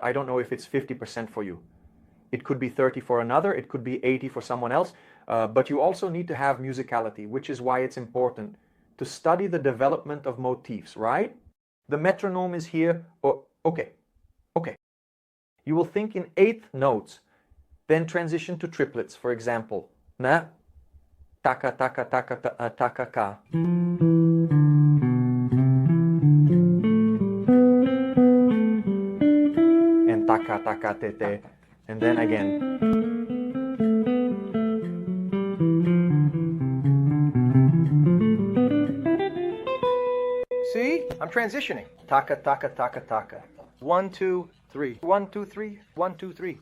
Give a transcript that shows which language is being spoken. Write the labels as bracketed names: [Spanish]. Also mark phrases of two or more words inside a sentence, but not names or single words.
[English] I don't know if it's 50% for you. It could be 30 for another, it could be 80 for someone else, but you also need to have musicality, which is why it's important to study the development of motifs, right? The metronome is here, okay. You will think in 8th notes, then transition to triplets, for example. Na, taka, taka, taka, taka, ka. And taka, taka, te, te. And then again. See? I'm transitioning. Taka, taka, taka, taka. 1, 2, 3. 1, 2, 3. 1, 2, 3.